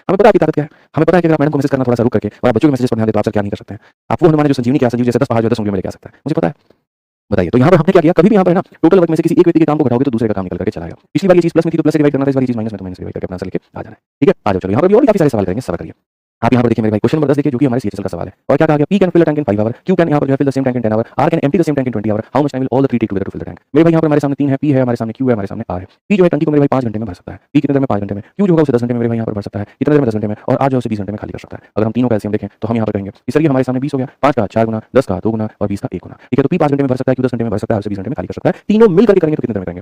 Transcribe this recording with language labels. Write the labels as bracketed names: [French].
[Hindi] हमें पता है आपकी ताकत क्या है, हमें पता है कि अगर आप मैडम को मैसेज करना थोड़ा सा रुक करके और आप बच्चों के मैसेज पर ध्यान दें तो आप सर क्या नहीं कर सकते हैं। आप वो हनुमान जो संजीवनी क्या संजीव जैसे 10 पहाड़ जो 10 उंगलियों में लेके आ सकता है, मुझे पता है। बताइए तो यहाँ पर हमने क्या किया? कभी भी यहाँ पर है ना टोटल वर्क में से किसी एक व्यक्ति के काम को घटाओगे तो दूसरे का काम निकल करके चला आएगा। पिछली बार ये चीज प्लस में थी तो प्लस से डिवाइड करना था, इस बार ये चीज माइनस में तो माइनस से डिवाइड करके अपना आंसर लेके आ जाना है। ठीक है, आ जाओ चलो यहाँ पर भी और काफी सारे सवाल करेंगे, सवाल करिए। आप यहाँ पर देखिए मेरे भाई क्वेश्चन नंबर 10 देखिए जो कि हमारे सीएचएल का सवाल है और क्या कहा गया? [English] P can fill a tank in 5 hours, Q can [Hindi] यहाँ पर जो है [English] fill the same tank in 10 hours, R can empty the same tank in 20 hours, how much time will all the three take together to fill the tank? [Hindi] मेरे भाई यहाँ पर हमारे सामने 3 है, P है हमारे सामने, Q है हमारे सामने, R है। P जो है टंकी को मेरे भाई 5 घंटे में भर सकता है, P कितने देर में? 5 घंटे में। Q जो होगा उसे 10 घंटे में मेरे भाई यहाँ पर भर सकता है, कितने देर में? 10 घंटे में। और R जो है उसे 20 घंटे में खाली कर सकता है। अगर हम तीनों का एलसीएम देखें तो हम यहाँ पर कहेंगे इस तरीके हमारे सामने 20 हो गया, 5 का 4 गुना, 10 का 2 गुना और 20 का 1 गुना। ठीक है, तो P 5 घंटे में भर सकता है, Q 10 घंटे में भर सकता है, उसे 20 घंटे में खाली कर सकता है। तीनों मिल करके करेंगे तो कितने देर में करेंगे?